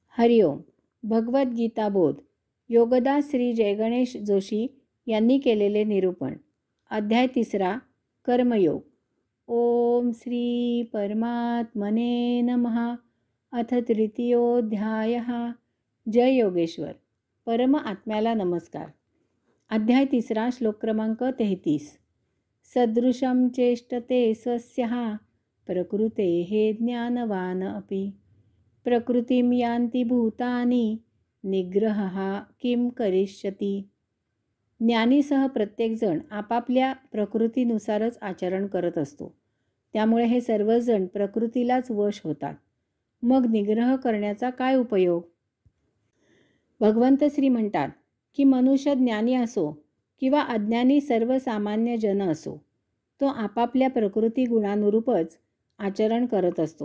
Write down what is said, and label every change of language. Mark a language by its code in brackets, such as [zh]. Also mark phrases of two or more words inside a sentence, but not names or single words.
[mr] हरिओम. भगवद्गीता बोध. योगदास श्री जयगणेश जोशी यांनी केलेले निरूपण. अध्याय 3. कर्मयोग. [sa] ओम श्री परमात्मने नमः. अथ तृतीयोऽध्यायः. जय योगेश्वर. [mr] परम आत्म्याला नमस्कार. अध्याय 3. श्लोक क्रमांक 33. [sa] सदृशं चेष्टते स्वस्यः प्रकृतेः ज्ञानवान् अपि प्रकृतिं यान्ति भूतानि निग्रहः किं करिष्यति. [mr] ज्ञानीसह प्रत्येकजण आपापल्या प्रकृतीनुसारच आचरण करत असतो. त्यामुळे हे सर्वजण प्रकृतीलाच वश होतात. मग निग्रह करण्याचा काय उपयोग. भगवंत श्री म्हणतात की मनुष्य ज्ञानी असो किंवा अज्ञानी सर्वसामान्य जन असो, तो आपापल्या प्रकृती गुणानुरूपच आचरण करत असतो.